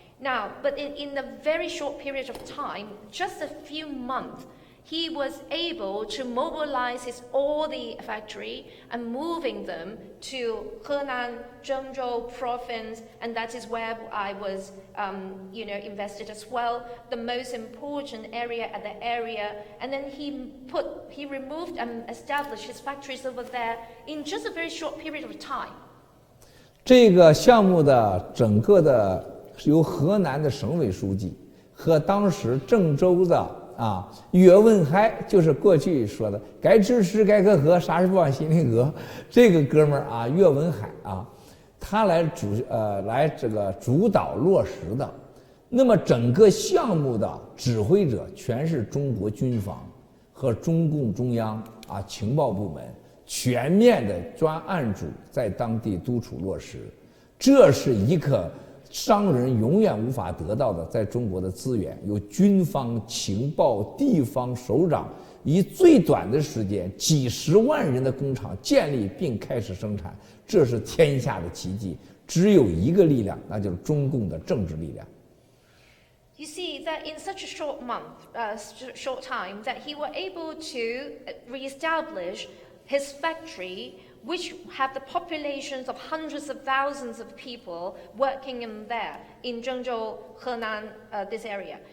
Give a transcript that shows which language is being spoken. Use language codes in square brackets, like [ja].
[en] Now, but in a very short period of time, just a few months, he was able to mobilize all the factory and moving them to Henan, Zhengzhou province, and that is where I was, invested as well. The most important area at the area, and then he removed and established his factories over there in just a very short period of time. [zh] 这个项目的整个的由河南的省委书记和当时郑州的岳文海，就是过去说的该支持该可和，啥事不往心里搁。这个哥们儿岳文海他来主导落实的。那么整个项目的指挥者全是中国军方和中共中央情报部门全面的专案组在当地督促落实，这是一个商人永远无法得到的在中国的资源，由军方、情报、地方首长以最短的时间几十万人的工厂建立并开始生产，这是天下的奇迹。只有一个力量，那就是中共的政治力量。 [en] You see that in such a short time, that he was able to reestablish his factory, which have the populations of hundreds of thousands of people working in there, in Zhengzhou, Henan, this area.